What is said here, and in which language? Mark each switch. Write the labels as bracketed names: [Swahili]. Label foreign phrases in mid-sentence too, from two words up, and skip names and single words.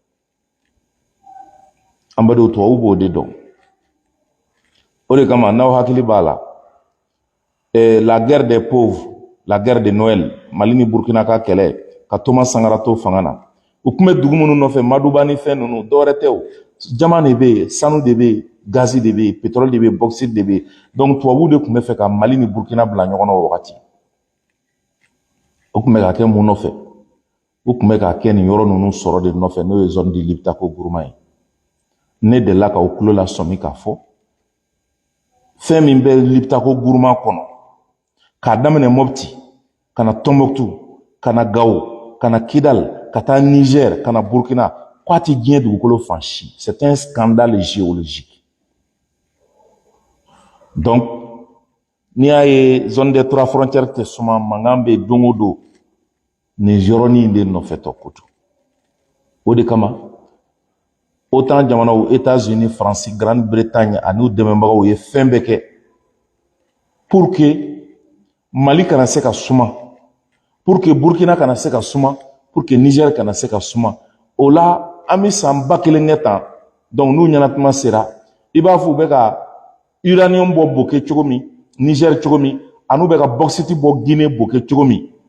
[Bambara] an badenw tubabuw b'o de dɔn o de kama n'aw hakili b'a la [French] la guerre des pauvres la guerre de Noël [Bambara] Mali ni Burkina ka kɛlɛ ka Thomas Sankara to fanga na u tun bɛ dugu minnu nɔfɛ Madouba ni fɛn ninnu dɔwɛrɛ tɛ o jama de bɛ yen sanu de bɛ yen gazi de bɛ yen pétrole de bɛ yen bauxite de bɛ yen donc tubabuw de tun bɛ fɛ ka Mali ni Burkina bila ɲɔgɔn na o wagati o tun bɛ ka kɛ mun nɔfɛ u tun bɛ ka kɛ nin yɔrɔ ninnu sɔrɔ de nɔfɛ n'o ye [French] zone du Liptako Gourma [Bambara] ye ne delila ka o tulo la sɔmi k'a fɔ fɛn min bɛ Liptako Gourma kɔnɔ k'a daminɛ Mopti ka na Tombouctou ka na Gao ka na Kidal ka taa Niger ka na Burkina k'a tɛ diɲɛ dugukolo fan si [French] c'est un scandale géologique [Bambara] donc n'i y'a ye [French] zone des 3 frontières [Bambara] tɛ suma mankan bɛ don o don nin yɔrɔnin de nɔfɛtɔ ko don o de kama OTAN jamanaw États-Unis France Grande-Bretagne ani u dɛmɛbagaw ye fɛn bɛɛ kɛ [French] pour que [Bambara] Mali kana se ka suma [French] pour que [Bambara] Burkina kana se ka suma [French] pour que [Bambara] Niger kana se ka suma o la an bɛ san 1000 kɛ tan donc n'u ɲɛnatuma sera i b'a fɔ u bɛ ka uranium bɔ Bokɛ cogo min Niger cogo min ani u bɛ ka bauxite bɔ Guinée Bokɛ cogo min